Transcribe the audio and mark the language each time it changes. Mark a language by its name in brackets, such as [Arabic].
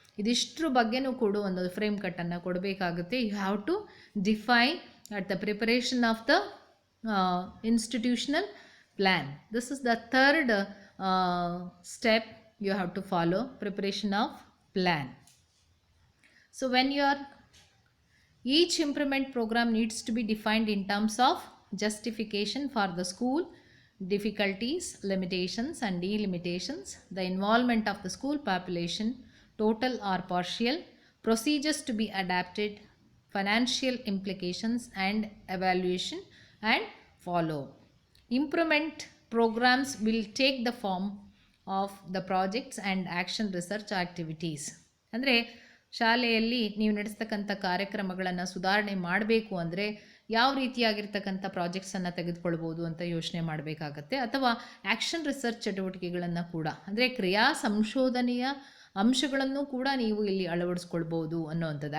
[Kannada] ಇದಿಷ್ಟರ ಬಗ್ಗೆನೂ ಕೂಡ ಒಂದು ಫ್ರೇಮ್ ಕಟ್ಟನ್ನು ಕೊಡಬೇಕಾಗುತ್ತೆ. [English] You have to define at the preparation of the institutional plan. This is the third step you have to follow, preparation of plan. So when each improvement program needs to be defined in terms of justification for the school, difficulties, limitations and delimitations, the involvement of the school population, total or partial, procedures to be adapted, financial implications and evaluation and follow. Improvement programs will take the form of the projects and action research activities. [Kannada] ಅಂದರೆ ಶಾಲೆಯಲ್ಲಿ ನೀವು ನಡೆಸ್ತಕ್ಕಂಥ ಕಾರ್ಯಕ್ರಮಗಳನ್ನು ಸುಧಾರಣೆ ಮಾಡಬೇಕು ಅಂದರೆ ಯಾವ ರೀತಿಯಾಗಿರ್ತಕ್ಕಂಥ ಪ್ರಾಜೆಕ್ಟ್ಸನ್ನು ತೆಗೆದುಕೊಳ್ಬೋದು ಅಂತ ಯೋಚನೆ ಮಾಡಬೇಕಾಗತ್ತೆ. ಅಥವಾ ಆ್ಯಕ್ಷನ್ ರಿಸರ್ಚ್ ಚಟುವಟಿಕೆಗಳನ್ನು ಕೂಡ, ಅಂದರೆ ಕ್ರಿಯಾ ಸಂಶೋಧನೆಯ ಅಂಶಗಳನ್ನು ಕೂಡ ನೀವು ಇಲ್ಲಿ ಅಳವಡಿಸ್ಕೊಳ್ಬೋದು ಅನ್ನೋವಂಥದ್ದು.